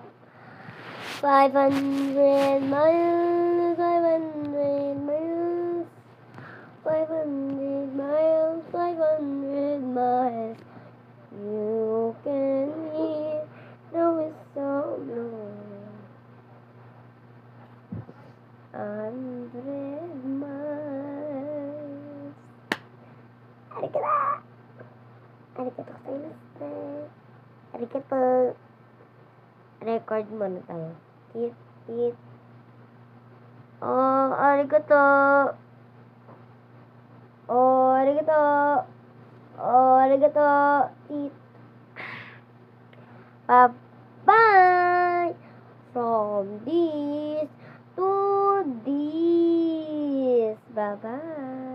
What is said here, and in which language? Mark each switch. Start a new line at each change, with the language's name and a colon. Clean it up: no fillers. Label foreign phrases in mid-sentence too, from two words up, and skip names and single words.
English: 500 miles, 500 miles, 500 miles, 500 miles. You can hear the whistle blow 100 miles.
Japanese: Arigato gozaimasu. Arigato.
Filipino: Record muna tayo. Tit, tit. Oh, arigato.
Japanese: Oh, arigato. Oh, arigato. Tit.
English: Bye-bye. From this to this. Bye-bye.